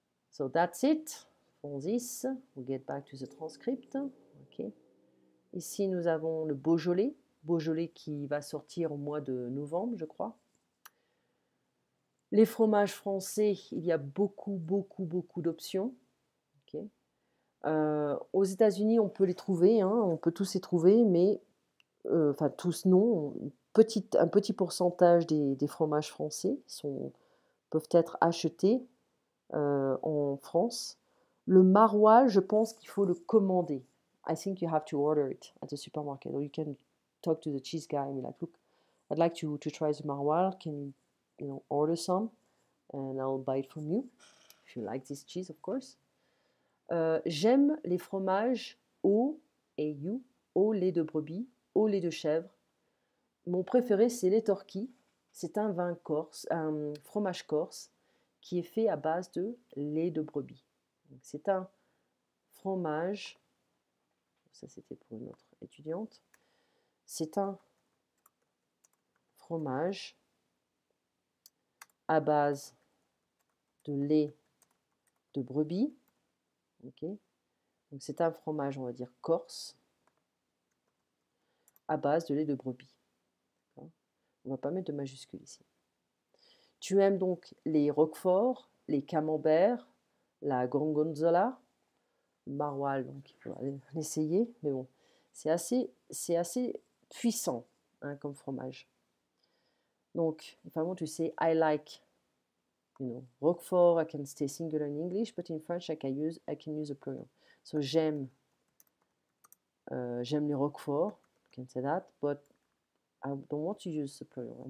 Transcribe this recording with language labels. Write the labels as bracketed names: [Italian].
[English] So that's it for this. We'll get back to the transcript. Okay. [French] Ici, nous avons le Beaujolais qui va sortir au mois de novembre, je crois. Les fromages français, il y a beaucoup d'options. Okay. Aux États-Unis, on peut les trouver, hein, on peut tous les trouver, mais enfin tous non. Un petit pourcentage des fromages français peuvent être achetés en France. Le maroilles, je pense qu'il faut le commander. [English] I think you have to order it at the supermarket, or you can talk to the cheese guy and be like, look, I'd like to try the maroilles. Can you order some, and I'll buy it from you if you like this cheese, of course. [French] J'aime les fromages au au lait de brebis, au lait de chèvre. Mon préféré, c'est les torquis. C'est un vin corse, un fromage corse qui est fait à base de lait de brebis. C'est un fromage, ça c'était pour une autre étudiante, c'est un fromage à base de lait de brebis. Okay. Donc c'est un fromage, on va dire, corse, à base de lait de brebis. On ne va pas mettre de majuscule ici. Tu aimes donc les roquefort, les camembert, la gorgonzola, maroilles, donc il faudra l'essayer, mais bon, c'est assez puissant hein, comme fromage. [English] Donc, if I want to say I like, roquefort, I can stay singular in English, but in French I can use a plural. So [French] j'aime les roquefort, [English] I can say that, but I don't want to use the plural.